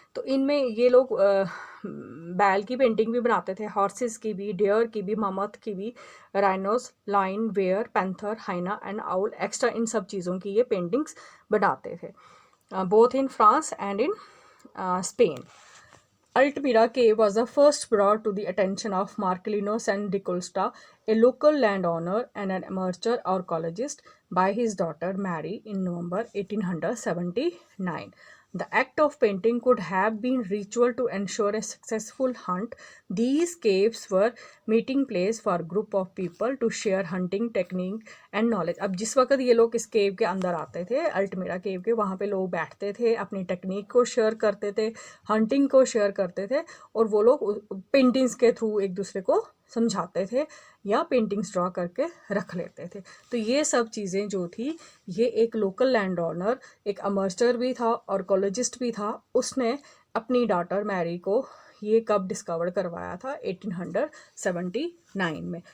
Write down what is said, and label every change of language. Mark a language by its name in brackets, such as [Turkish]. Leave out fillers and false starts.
[Hindi] तो इनमें ये लोग बैल की पेंटिंग भी बनाते थे, हॉर्सेस की भी, डियर की भी, ममथ की भी, rhinos, line, bear, panther, हाइना and owl, extra इन सब चीज़ों की ये पेंटिंग्स बनाते थे, [English] both in France and in Spain. Altamira cave was the first brought to the attention of Marcelino San Costa, a local landowner and an amateur archaeologist, by his daughter Mary in November 1879. The act of painting could have been ritual to ensure a successful hunt. These caves were meeting place for group of people to share hunting technique and knowledge. [Hindi] अब जिस वक्त ये लोग इस केव के अंदर आते थे, अल्टमेरा केव के, वहाँ पे लोग बैठते थे, अपनी टेक्निक को शेयर करते थे, हंटिंग को शेयर करते थे, और वो लोग पेंटिंग्स के थ्रू एक दूसरे को समझाते थे या पेंटिंग्स ड्रॉ करके रख लेते थे। तो ये सब चीज़ें जो थी, ये एक लोकल लैंड ओनर, एक अमर्चर भी था और कोलॉजिस्ट भी था, उसने अपनी डॉटर मैरी को ये कब डिस्कवर करवाया था, 1879 में।